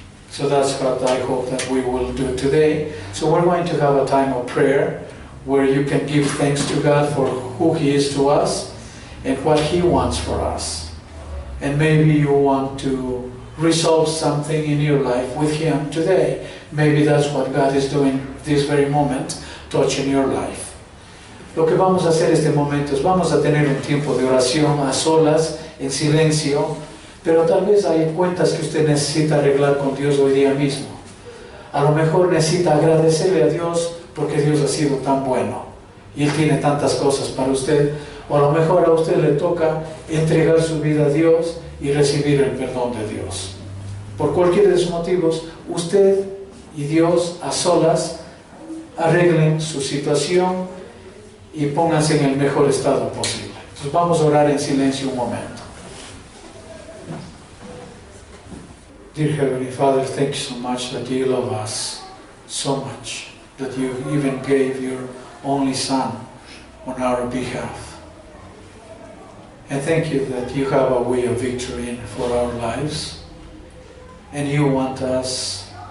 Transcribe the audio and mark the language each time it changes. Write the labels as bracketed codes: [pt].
[en] So that's what I hope that we will do today. So we're going to have a time of prayer where you can give thanks to God for who He is to us and what He wants for us. And maybe you want to resolve something in your life with Him today. Maybe that's what God is doing this very moment, touching your life. [es] Lo que vamos a hacer este momento es vamos a tener un tiempo de oración a solas, en silencio, pero tal vez hay cuentas que usted necesita arreglar con Dios hoy día mismo. A lo mejor necesita agradecerle a Dios porque Dios ha sido tan bueno y Él tiene tantas cosas para usted. O a lo mejor a usted le toca entregar su vida a Dios y recibir el perdón de Dios. Por cualquiera de esos motivos, usted y Dios a solas arreglen su situación y pónganse en el mejor estado posible. Entonces vamos a orar en silencio un momento. [en] Dear Heavenly Father, thank you so much that you love us so much, that you even gave your only Son on our behalf. And thank you that you have a way of victory for our lives, and you want us